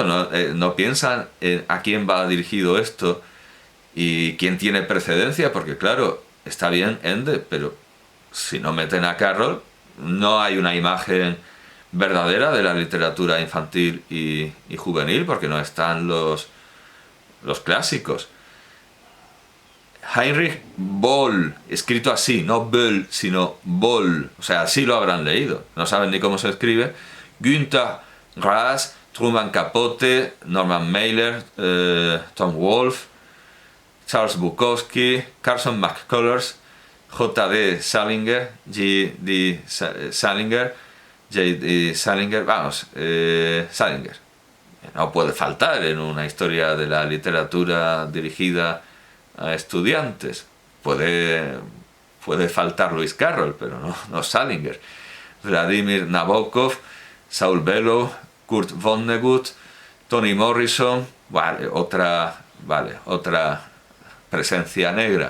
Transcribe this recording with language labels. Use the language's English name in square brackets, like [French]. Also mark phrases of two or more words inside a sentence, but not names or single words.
[Spanish] No piensan a quién va dirigido esto y quién tiene precedencia, porque claro, está bien Ende, pero si no meten a Carroll, no hay una imagen verdadera de la literatura infantil y juvenil, porque no están los clásicos. Heinrich Böll, escrito así, no Böll, sino Böll, o sea, así lo habrán leído, no saben ni cómo se escribe. Günter Grass, Truman Capote, Norman Mailer, Tom Wolfe, Charles Bukowski, Carson McCullers, J.D. Salinger, G.D. Salinger, J.D. Salinger, Salinger. No puede faltar en una historia de la literatura dirigida a estudiantes. Puede faltar Lewis Carroll, pero no Salinger. Vladimir Nabokov, Saul Bellow, Kurt Vonnegut, Toni Morrison, otra presencia negra.